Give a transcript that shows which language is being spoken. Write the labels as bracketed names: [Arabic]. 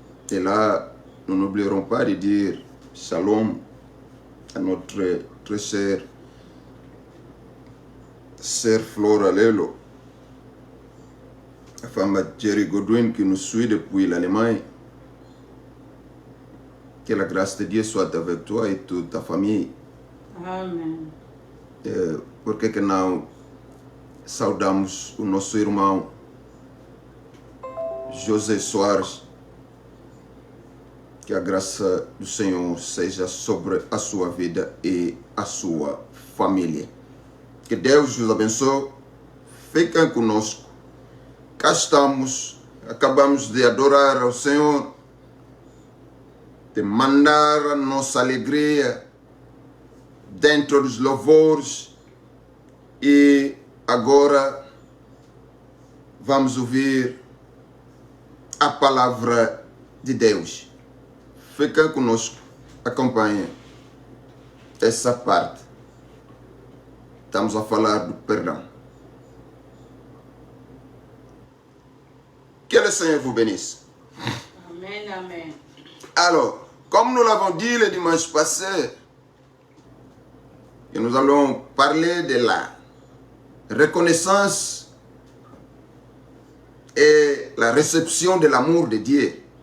[French] Et là, nous n'oublierons pas de dire shalom à notre très chère sœur Flora Lelo, la femme de Jerry Godwin qui nous suit depuis l'Allemagne. Que la grâce de Dieu soit avec toi et toute ta famille. Amen. [Portuguese] Porque que não saudamos o nosso irmão José Soares. Que a graça do Senhor seja sobre a sua vida e a sua família. Que Deus os abençoe. Fiquem conosco. Cá estamos. Acabamos de adorar ao Senhor. De mandar a nossa alegria dentro dos louvores. E agora vamos ouvir a palavra de Deus. Fiquem conosco, acompanhem essa parte. Estamos a falar do perdão. [French] Que le Seigneur vous bénisse. Amen, amen. Alors, comme nous l'avons dit le dimanche passé, et nous allons parler de la reconnaissance et la réception de l'amour de Dieu.